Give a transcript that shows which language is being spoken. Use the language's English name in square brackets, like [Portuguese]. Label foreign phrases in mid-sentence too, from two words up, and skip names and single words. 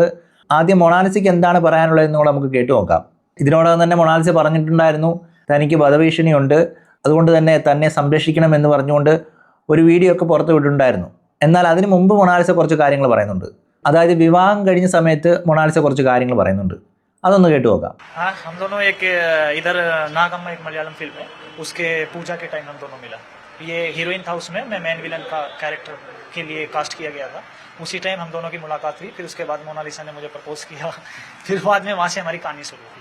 [Malayalam] ആദ്യം മൊണാലിസയ്ക്ക് എന്താണ് പറയാനുള്ളതെന്ന് കൂടെ നമുക്ക് കേട്ടു നോക്കാം. ഇതിനോടകം തന്നെ മൊണാലിസ പറഞ്ഞിട്ടുണ്ടായിരുന്നു തനിക്ക് വധഭീഷണിയുണ്ട്, അതുകൊണ്ട് തന്നെ തന്നെ സംരക്ഷിക്കണം എന്ന് പറഞ്ഞുകൊണ്ട് ഒരു വീഡിയോ ഒക്കെ പുറത്തു വിട്ടിട്ടുണ്ടായിരുന്നു. എന്നാൽ അതിന് മുമ്പ് മൊണാലിസ കുറച്ച് കാര്യങ്ങൾ പറയുന്നുണ്ട്. അതായത് വിവാഹം കഴിഞ്ഞ സമയത്ത് മൊണാലിസ കുറച്ച് കാര്യങ്ങൾ പറയുന്നുണ്ട്. അതൊന്ന് കേട്ടു നോക്കാം. [Hindi] हम दोनों एक इधर नागम्मा एक मलयालम फिल्म है, उसके पूजा के टाइम हम दोनों मिला. ये हीरोइन था, उसमें मैं मेन विलन का कैरेक्टर के लिए कास्ट किया गया था. उसी टाइम हम दोनों की मुलाकात हुई. फिर उसके बाद मोनालिसा ने मुझे प्रपोज किया. फिर बाद में वहाँ से हमारी कहानी शुरू हुई.